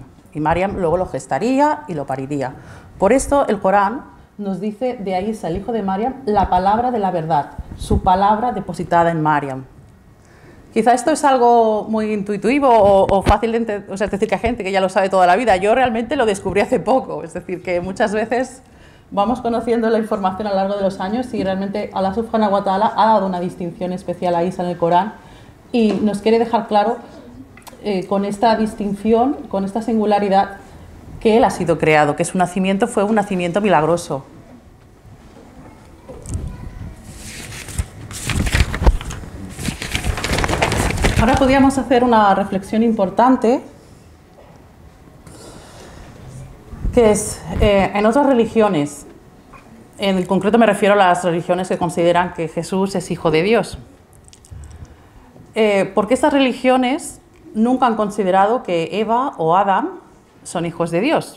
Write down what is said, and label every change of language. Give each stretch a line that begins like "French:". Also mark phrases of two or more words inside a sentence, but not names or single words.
Spanish: Y Mariam luego lo gestaría y lo pariría. Por esto el Corán nos dice de Isa, el hijo de Mariam, la palabra de la verdad, su palabra depositada en Mariam. Quizá esto es algo muy intuitivo o fácil de entender, es decir, que hay gente que ya lo sabe toda la vida. Yo realmente lo descubrí hace poco, es decir, que muchas veces vamos conociendo la información a lo largo de los años y realmente Allah
Arabic: سبحانه وتعالى
Spanish: ha dado una distinción especial a Isa en el Corán y nos quiere dejar claro con esta distinción, con esta singularidad, que él ha sido creado, que su nacimiento fue un nacimiento milagroso. Ahora podríamos hacer una reflexión importante, que es, en otras religiones, en concreto me refiero a las religiones que consideran que Jesús es hijo de Dios, porque estas religiones nunca han considerado que Eva o Adán son hijos de Dios.